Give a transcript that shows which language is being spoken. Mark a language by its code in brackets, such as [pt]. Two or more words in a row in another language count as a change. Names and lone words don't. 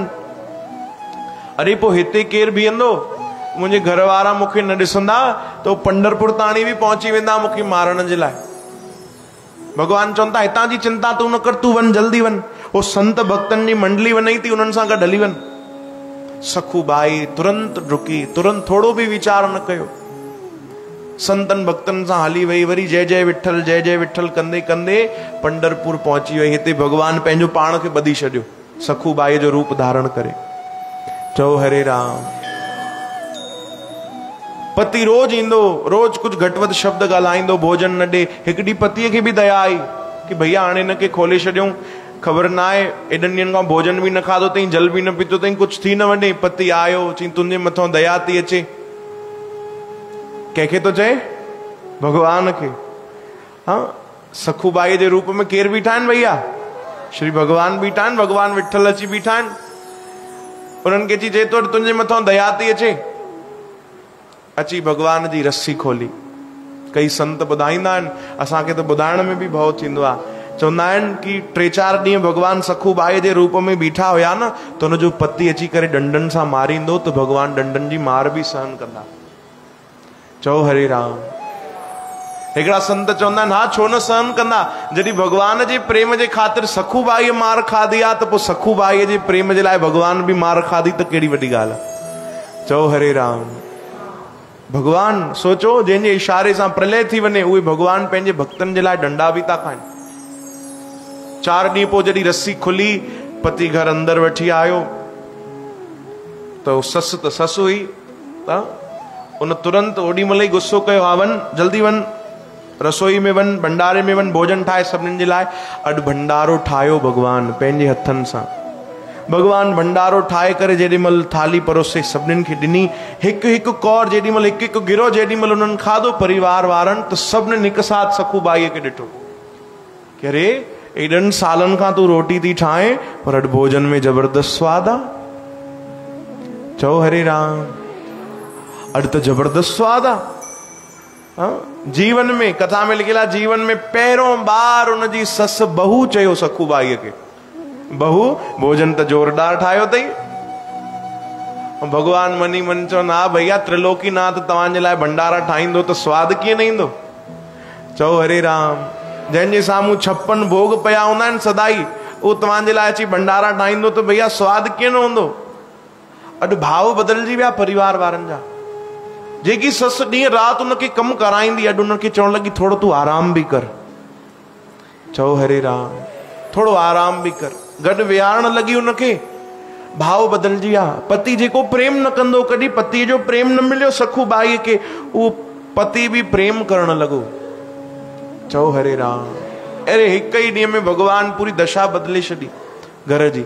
[sd] अरे पोइ हिते केरु बीहंदो? मुंहिंजे घर वारा मूंखे न ॾिसंदा त पंढरपुर ताणी बि पहुची वेंदा मूंखे मारण जे लाइ। भगवान चवनि था हितां जी चिंता तूं न कर, तूं वञ, जल्दी वञ। उहो संत भक्तनि जी मंडली वञई थी, उन्हनि सां गॾु हली वञ। सखूबाई तुरंत डुकी, तुरंत थोड़ो बि वीचार न कयो। संतन भक्तन सां हली वई। वरी जय जय विठल, जय जय विठल कंदे कंदे पंढरपुर पहुची वई। हिते भगवान पंहिंजो पाण खे ॿधी छॾियो सखूबाई जो रूप धारण करे। चओ हरे राम। पति रोज ईंदो, रोज कुछ घटि वधि शब्द ॻाल्हाईंदो, भोजन न ॾे। हिकु ॾींहुं पतीअ खे बि दया आई कि भैया हाणे हिनखे खोले छॾियूं, ख़बर न आहे एॾनि ॾींहंनि खां भोजन बि न खाधो अथई, जल बि न पीतो अथई, कुछ थी न वञे। पति आयो, चई तुंहिंजे मथां दया थी अचे। कंहिंखे थो चए? भगवान खे। हाँ सखूबाई जे रूप में केर बीठा आहिनि भैया? श्री भगवान बीठा आहिनि। भगवान विठल अची बीठा आहिनि। उन्हनि खे अची चए थो तुंहिंजे मथां दया थी अचे। अची भगवान जी रस्सी खोली। कई संत ॿुधाईंदा आहिनि, असांखे त ॿुधाइण में बि भउ थींदो आहे। चवंदा आहिनि कि 3-4 ॾींहं भगवान सखूबाई जे रूप में बीठा हुया न, त हुनजो पति अची करे डंडनि सां मारींदो त भगवान डंडनि जी मार बि सहन कंदा। चओ हरे राम। हिकिड़ा संत चवंदा आहिनि हा छो न सहन कंदा? जॾहिं भगवान जे प्रेम जे ख़ातिर सखूबाई मार खाधी आहे, त पोइ सखूबाई जे प्रेम जे लाइ भगवान बि मार खाधी त कहिड़ी वॾी ॻाल्हि आहे। चओ हरे राम। भगवान सोचो जंहिंजे इशारे सां प्रलय थी वञे, उहे भगवान पंहिंजे भक्तनि जे लाइ डंडा बि था खाइनि। 4 ॾींहं पोइ जॾहिं रस्सी खुली, पति घर अंदर वठी आयो त ससु त ससु हुई, त उन तुरंत ओॾी महिल ई गुस्सो कयो हा वञ, जल्दी वञ, रसोई में वञ, भंडारे में वञ, भोजन ठाहे सभिनीनि जे लाइ। अॼु भंडारो ठाहियो भगवान पंहिंजे हथनि सां। भगवान भंडारो ठाए करे जेॾीमहिल थाली परोसे सभिनीनि खे ॾिनी, हिकु हिकु कौर जेॾीमहिल हिकु हिकु गिरो जेॾीमहिल उन्हनि खाधो परिवार वारनि, त सभिनीनि हिकु साथ सखूबाईअ खे ॾिठो कि अरे एॾनि सालनि खां तूं रोटी थी ठाहे पर अॼु भोजन में जबरदस्त स्वाद आहे। चओ हरे राम, अॼु त जबरदस्त स्वाद आहे। जीवन में कथा में लिखियल आहे, जीवन में पहिरों बार उनजी ससु बहू चयो सखूबाईअ खे, बहू भोजन त जोरदार ठाहियो अथई। भगवान मनी मन चवंदा, हा भैया त्रिलोकीनाथ तव्हांजे लाइ भंडारा ठाहींदो त स्वाद कीअं न ईंदो। चओ हरे राम, जंहिंजे साम्हूं 56 भोग पिया हूंदा आहिनि सदाई, उहो तव्हांजे लाइ अची भंडारा ठाहींदो त भैया स्वाद कीअं न हूंदो। अॼु भाव बदिलजी विया परिवार वारनि जा। जेकी ससु ॾींहुं राति उनखे कमु कराईंदी, अॼु उनखे चवण लॻी थोरो तूं आराम बि कर। चओ हरे राम, थोरो आराम बि कर। गॾु विहारण लॻी उनखे, भाव बदिलजी विया। पति जेको प्रेम न कंदो, कॾहिं पतीअ जो प्रेम न मिलियो सखूबाईअ खे, उहो पति बि प्रेम करणु लॻो। चओ हरे राम। अरे हिक ई ॾींहं में भगवान पूरी दशा बदिले छॾी घर जी।